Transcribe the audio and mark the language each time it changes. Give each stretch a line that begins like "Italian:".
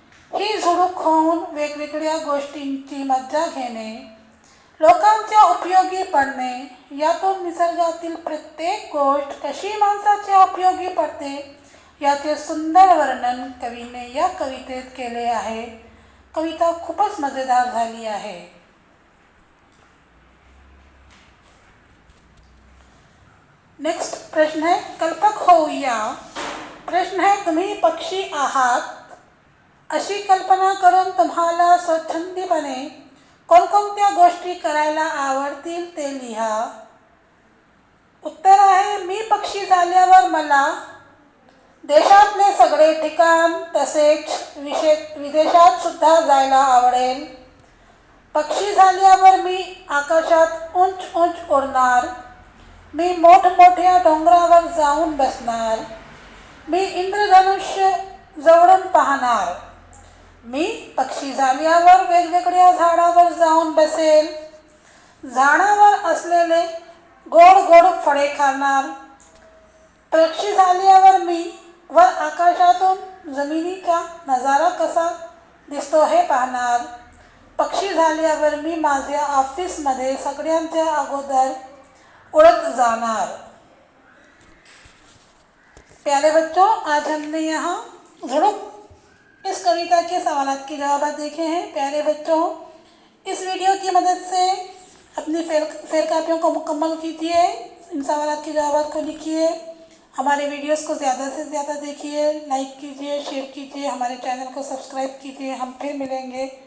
Marathi: ही झुडूक होऊन वेगवेगळ्या गोष्टींची मजा घेणे, लोकांच्या उपयोगी पडणे, यातून निसर्गातील प्रत्येक गोष्ट कशी माणसाच्या उपयोगी पडते याचे सुंदर वर्णन कवीने या कवितेत केले आहे। कविता खूपच मजेदार झाली आहे। नेक्स्ट प्रश्न है कल्पक होऊया। प्रश्न है, तुम्ही पक्षी आहात अशी कल्पना करून तुम्हाला स्वच्छंदीपणे कोणकोणत्या गोष्टी करायला आवडतील ते लिहा. उत्तर आहे, मी पक्षी झाल्यावर मला देशातले सगळे ठिकाण तसेच विदेशात सुद्धा जायला आवडेल. पक्षी झाल्यावर मी आकाशात उंच उंच उडणार. मी मोठमोठ्या डोंगरावर जाऊन बसणार. मी इंद्रधनुष्य जवळून पाहणार. मी पक्षी झाल्यावर वेगवेगळ्या झाडावर जाऊन बसेल. झाडावर असलेले गोड गोड फळे खाणार. पक्षी झाल्यावर मी वर आकाशातून जमिनीचा नजारा कसा दिसतो हे पाहणार. पक्षी झाल्यावर मी माझ्या ऑफिसमध्ये सगळ्यांच्या अगोदर उड़त जाणार.
Hindi: प्यारे बच्चों, आज हमने यहाँ झुड़ुक इस कविता के सवालात के जवाब देखे हैं. प्यारे बच्चों, इस वीडियो की मदद से अपनी फेर कापियों को मुकम्मल कीजिए. इन सवालात के जवाब को लिखिए. हमारे वीडियोस को ज़्यादा से ज़्यादा देखिए, लाइक कीजिए, शेयर कीजिए, हमारे चैनल को सब्सक्राइब कीजिए. हम फिर मिलेंगे